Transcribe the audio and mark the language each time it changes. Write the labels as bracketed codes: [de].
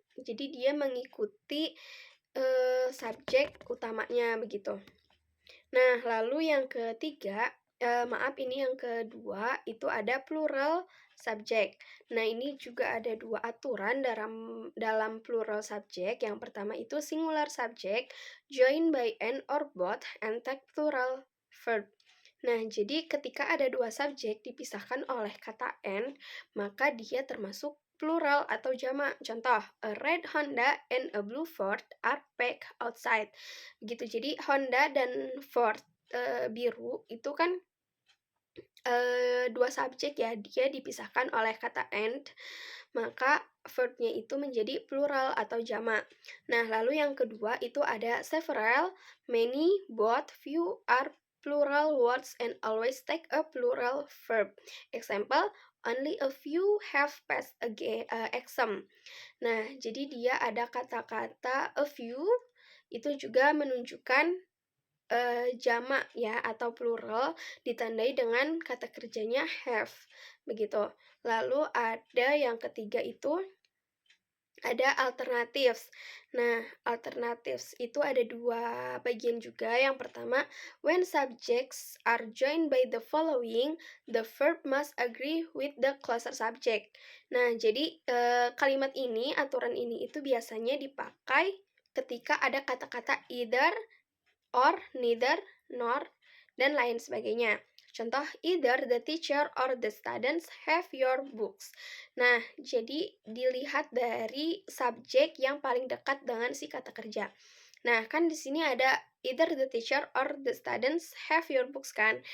[id] Jadi dia mengikuti, subjek utamanya begitu. Nah, lalu yang ketiga, maaf ini yang kedua, itu ada plural subject. Nah, ini juga ada dua aturan dalam plural subject. Yang pertama itu [en] singular subject, joined by an or both, and take plural verb. [id] Nah, jadi ketika ada dua subjek dipisahkan oleh kata and, maka dia termasuk plural atau jamak. Contoh, [en] a red Honda and a blue Ford are parked outside. [id] Gitu. Jadi Honda dan Ford biru itu kan dua subjek ya, dia dipisahkan oleh kata and, maka verbnya itu menjadi plural atau jamak. Nah, lalu yang kedua itu ada [en] several, many, both, few are plural words and always take a plural verb. Example, only a few have passed exam. [id] Nah, jadi dia ada kata-kata a few itu juga menunjukkan jamak ya atau plural ditandai dengan kata kerjanya have begitu. Lalu ada yang ketiga itu ada alternatives. Nah, alternatives itu ada dua bagian juga. Yang pertama, [en] when subjects are joined by the following, the verb must agree with the closer subject. [id] Nah, jadi kalimat ini, aturan ini itu biasanya dipakai ketika ada kata-kata either, or, neither, nor, dan lain sebagainya. Contoh, [en] either the teacher or the students have your books. [id] Nah, jadi dilihat dari subjek yang paling dekat dengan si kata kerja. Nah, kan di sini ada [en] either the teacher or the students have your books kan.